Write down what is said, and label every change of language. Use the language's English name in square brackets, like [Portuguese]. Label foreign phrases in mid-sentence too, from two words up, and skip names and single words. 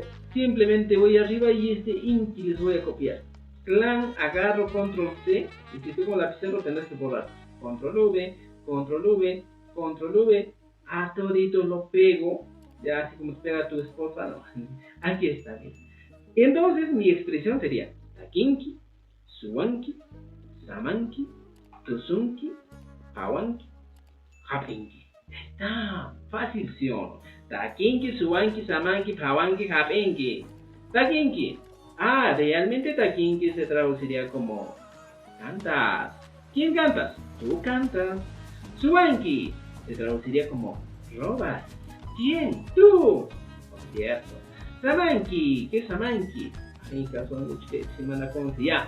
[Spanish] Simplemente voy arriba y este inti les voy a copiar. Clan, agarro control C, y si tengo lapicero tendrás que borrar. Control V, a todito lo pego, ya así como se pega tu esposa, no. Aquí está bien. Entonces mi expresión sería [Quechua] takinki, suwanki, samanki, tusunki, pawanki, hapinki. [Spanish] Está fácil, ¿sí o no? [Quechua] Takinki, suwanki, samanki, pawanki, hapinki. Takinki. [Spanish] Realmente takinki se traduciría como cantas. ¿Quién cantas? Tú cantas. Subanki se traduciría como robas. ¿Quién? Tú. Por cierto. Samanki. ¿Qué es samanki? En caso de muchos que se manda con ya.